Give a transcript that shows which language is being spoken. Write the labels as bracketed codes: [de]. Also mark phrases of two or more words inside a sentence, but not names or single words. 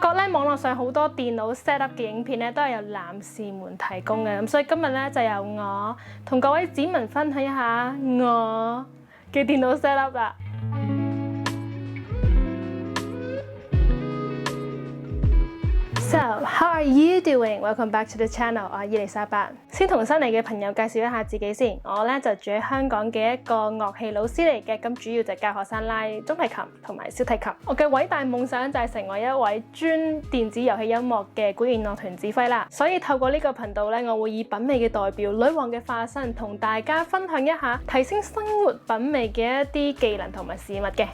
[yue] 網絡上好多電腦 set up 嘅影片咧，都係由男士們提供嘅，咁所以今日咧就由我同各位子民分享一下我嘅電腦 set up 啦。 [en] So, how are you doing? Welcome back to the channel. [yue] 我係伊麗莎白。先同新嚟嘅朋友介紹一下自己先。我咧就住喺香港嘅一個樂器老師嚟嘅，咁主要就教學生拉中提琴同埋小提琴。我嘅偉大夢想就係成為一位專電子遊戲音樂嘅管弦樂團指揮啦。所以透過呢個頻道咧，我會以品味嘅代表、女王嘅化身，同大家分享一下提升生活品味嘅一啲技能同埋事物嘅。